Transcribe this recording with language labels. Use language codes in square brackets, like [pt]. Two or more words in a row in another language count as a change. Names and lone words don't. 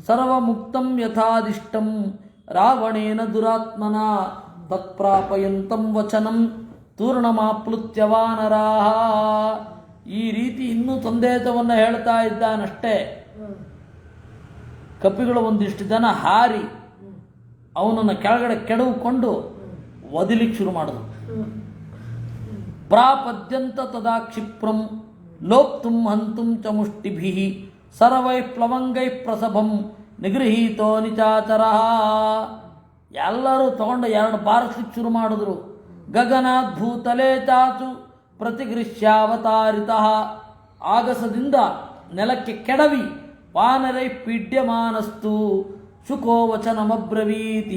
[sa] ಸರ್ವಮುಕ್ತಂ ಯಥಾದಿಷ್ಟಂ ರಾವಣೇನ ದುರಾತ್ಮನ ತತ್ಪ್ರಾಪಯಂತಂ ವಚನಂ ತೂರ್ಣಮಾಪ್ಲುತ್ಯ ವಾನರಾಹ. [kn] ಈ ರೀತಿ ಇನ್ನೂ ಸಂದೇಶವನ್ನು ಹೇಳ್ತಾ ಇದ್ದಾನಷ್ಟೇ. ಕಪಿಗಳು ಒಂದಿಷ್ಟು ಜನ ಹಾರಿ ಅವನನ್ನು ಕೆಳಗಡೆ ಕೆಡವುಕೊಂಡು ಒದಿಲಿಕ್ಕೆ ಶುರು ಮಾಡಿದ್ರು. [sa] ಪ್ರಾಪದ್ಯಂತ ತದಾ ಕ್ಷಿಪ್ರಂ ಲೋಪ್ತುಂ ಹಂತುಂ ಚ ಮುಷ್ಟಿಭಿಃ ಸರ್ವೈ ಪ್ಲವಂಗೈ ಪ್ರಸಭಂ ನಿಗೃಹೀತೋ ನಿಚಾಚರಃ. [kn] ಎಲ್ಲರೂ ತಗೊಂಡು 2 ಬಾರಿಸ್ಲಿಕ್ಕೆ ಶುರು ಮಾಡಿದ್ರು. [sa] ಗಗನಾತ್ ಭೂತಲೇ ಚಾಚು ಪ್ರತಿಗೃಹ್ಯಾವತಾರಿತಃ. [kn] ಆಗಸದಿಂದ ನೆಲಕ್ಕೆ ಕೆಡವಿ [sa] ವಾನರೈ ಪೀಡ್ಯಮಾನಸ್ತು ಶುಕೋ ವಚನಮಬ್ರವೀತ್.